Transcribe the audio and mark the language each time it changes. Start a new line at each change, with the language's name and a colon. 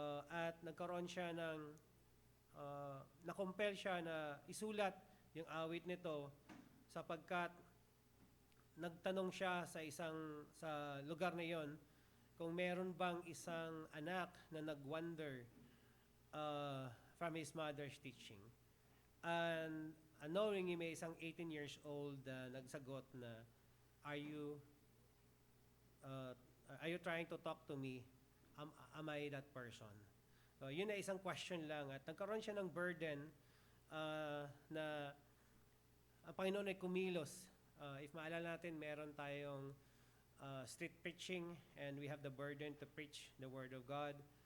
Filipino: At nagkaroon siya ng na-compel siya na isulat yung awit nito sapagkat nagtanong siya sa lugar na yon kung meron bang isang anak na nag-wander
English: from his mother's teaching. And knowing
Filipino: may isang 18 years old nagsagot na,
English: are you trying to talk to me? Am I that person? So,
Filipino: yun ay isang question lang. At nagkaroon siya ng burden na ang Panginoon ay kumilos.
English: If
Filipino: maalala natin, meron tayong
English: street preaching and we have the burden to preach the Word of God.